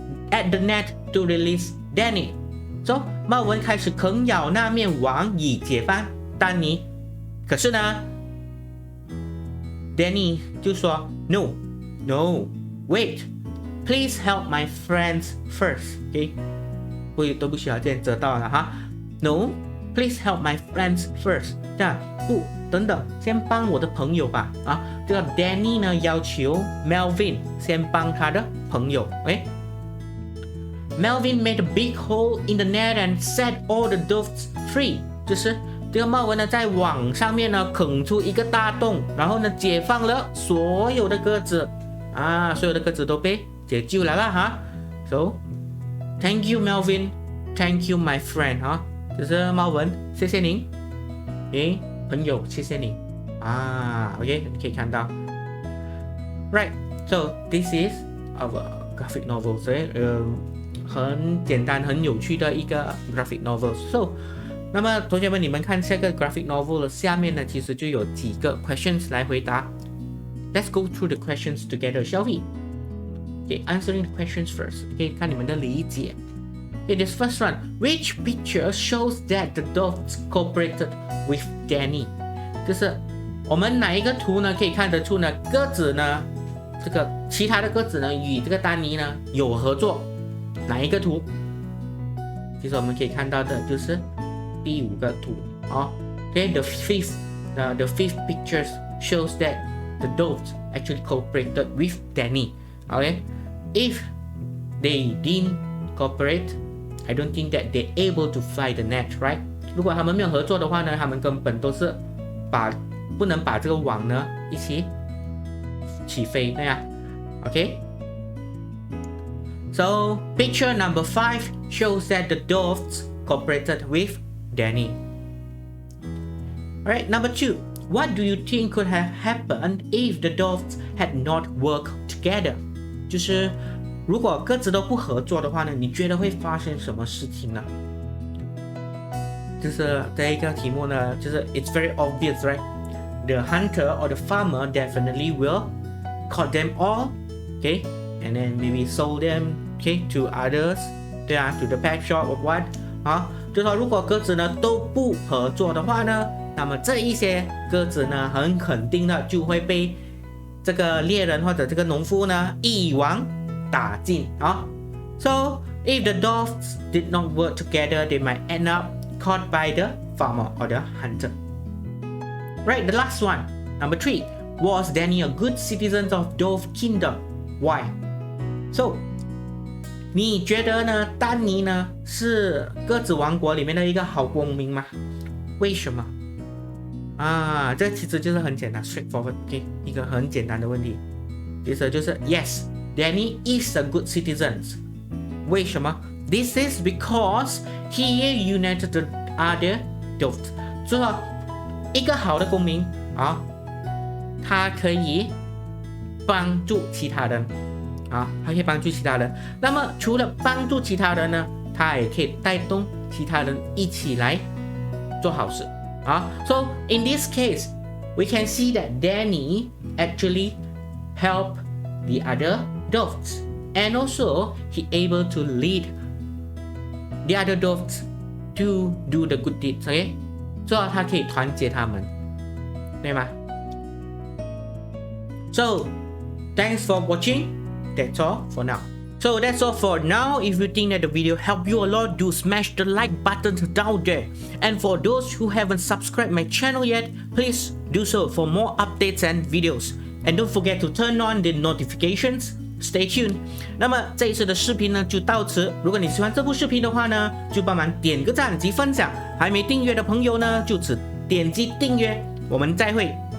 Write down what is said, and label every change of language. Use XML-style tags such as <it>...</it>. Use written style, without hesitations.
<en>At the net to release Danny.</en> <zh>So 茂文开始啃咬那面网以解放丹尼。可是呢</zh> <en>，Danny</en> <zh>就说</zh> <en>No, wait, please help my friends first.</en> <zh>OK， 都不需要这样知道了哈。</zh> <en>No, please help my friends first.</en> <zh>这样不，等等，先帮我的朋友吧。啊，这个 Danny 呢要求 Melvin 先帮他的朋友。</zh> <en>Melvin made a big hole in the net and set all the doves free.</en> <zh>就是这个茂文呢在网上面呢啃出一个大洞，然后呢解放了所有的鸽子啊，所有的鸽子都被解救了啦哈。</zh> <en>So, thank you Melvin, thank you my friend</en> <zh>啊，就是茂文，谢谢您。朋友，谢谢你啊。 OK， 你可以看到 ，Right.</zh> <en>So this is our graphic novel.</en> <zh>所以很简单、很有趣的一个 graphic novel. So， 那么同学们，你们看这个 graphic novel 的下面呢，其实就有几个 questions 来回答。</zh> <en>Let's go through the questions together, shall we? Okay, answering the questions first.</en> <zh>Okay， 看你们的理解。</zh> <en>Okay, this first one. Which picture shows that the doves cooperated with Danny?</en> <zh>就是我们哪一个图呢可以看得出呢？鸽子呢，这个其他的鸽子呢与这个丹尼呢有合作？哪一个图？其实我们可以看到的就是第5个图啊。</zh> <en>Okay, the fifth picture shows that the doves actually cooperated with Danny. Okay, if they didn't cooperate,I don't think that they're able to fly the net, right?</en> <zh>如果他们没有合作的话呢，他们根本都是不能把这个网呢一起起飞那样 ，OK?</zh> <en>So picture number 5 shows that the doves cooperated with Danny. Alright, number 2. What do you think could have happened if the doves had not worked together?</en> <zh>就是如果鸽子都不合作的话呢，你觉得会发生什么事情呢？就是这一个题目呢，就是</zh> <en>it's very obvious, right? The hunter or the farmer definitely will caught them all, okay, and then maybe sold them, okay, to others,</en> <zh>对啊</zh> <en>to the pet shop or what 啊，</en> <zh>就说如果鸽子呢都不合作的话呢，那么这一些鸽子呢，很肯定的就会被这个猎人或者这个农夫呢一网打尽啊。</zh> <en>So if the doves did not work together, they might end up caught by the farmer or the hunter. Right, the last one, number 3. Was Danny a good citizen of Dove Kingdom? Why?</en> <zh>So, 你觉得呢？丹尼呢是鸽子王国里面的一个好公民吗？为什么？啊，这其实就是很简单 ，straightforward， okay? 一个很简单的问题。其实就是</zh> <en>Yes, Danny is a good citizen.</en> <zh>为什么？</zh> <en>This is because he united the other doves.</en> <zh>所以说一个好的公民啊，他可以帮助其他人啊，他可以帮助其他人。那么除了帮助其他人呢，他也可以带动其他人一起来做好事啊。</zh> <en>So in this case, we can see that Danny actually helped the other dogs, and also he able to lead the other dogs to do the good deeds.</en> <zh>OK， 所以他可以团结他们，对吗？</zh> <en>So thanks for watching. That's all for now. So that's all for now. If you think that the video helped you a lot, do smash the like button down there. And for those who haven't subscribed my channel yet, please do so for more updates and videos. And don't forget to turn on the notifications. Stay tuned.</en> <zh>那么这一次的视频呢就到此。如果你喜欢这部视频的话呢，就帮忙点个赞及分享。还没订阅的朋友呢，就只点击订阅。我们再会。</zh>